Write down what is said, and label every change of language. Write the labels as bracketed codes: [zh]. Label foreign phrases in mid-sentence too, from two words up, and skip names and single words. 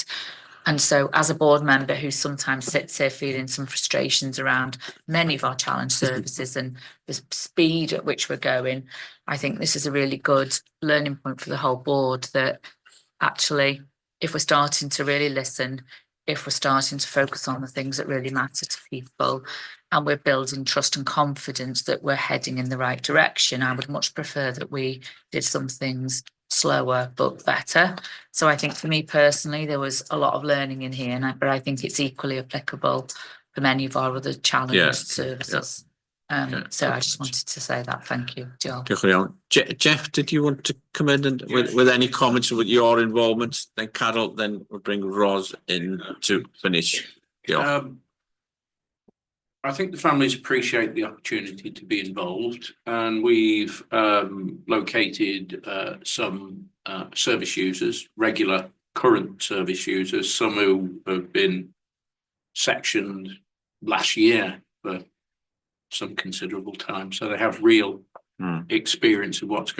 [en] And so as a board member who sometimes sits here feeling some frustrations around many of our challenge services and the speed at which we're going, I think this is a really good learning point for the whole board, that actually, if we're starting to really listen, if we're starting to focus on the things that really matter to people, and we're building trust and confidence that we're heading in the right direction, I would much prefer that we did some things slower but better. So I think for me personally, there was a lot of learning in here, but I think it's equally applicable for many of our other challenged services. So I just wanted to say that. Thank you. [cy] Diolch yn iawn. [en] Jeff, did you want to come in and with any comments with your involvement? Then Carol, then we'll bring Ros in to finish. I think the families appreciate the opportunity to be involved, and we've located some service users, regular current service users, some who have been sectioned last year for some considerable time, so they have real experience of what's going on.